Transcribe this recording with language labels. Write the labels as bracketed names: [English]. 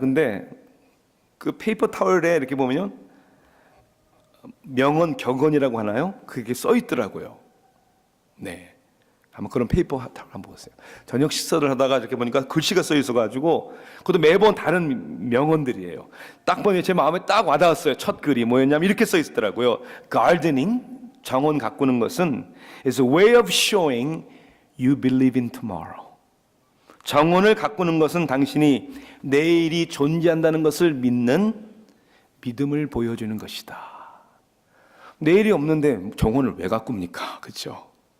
[Korean] 근데 그 페이퍼 타월에 이렇게 보면 명언, 격언이라고 하나요? 그게 써 있더라고요. 네, 한번 그런 페이퍼 한번 보세요. 저녁 식사를 하다가 이렇게 보니까 글씨가 써 있어가지고 그것도 매번 다른 명언들이에요. 딱 보니 제 마음에 딱 와닿았어요. 첫 글이 뭐였냐면 이렇게 써 있더라고요. [English] Gardening, [Korean] 정원 가꾸는 것은 [English] is a way of showing you believe in tomorrow. [Korean] 정원을 가꾸는 것은 당신이 내일이 존재한다는 것을 믿는 믿음을 보여주는 것이다. 내일이 없는데 정원을 왜 가꿉니까? 그렇죠?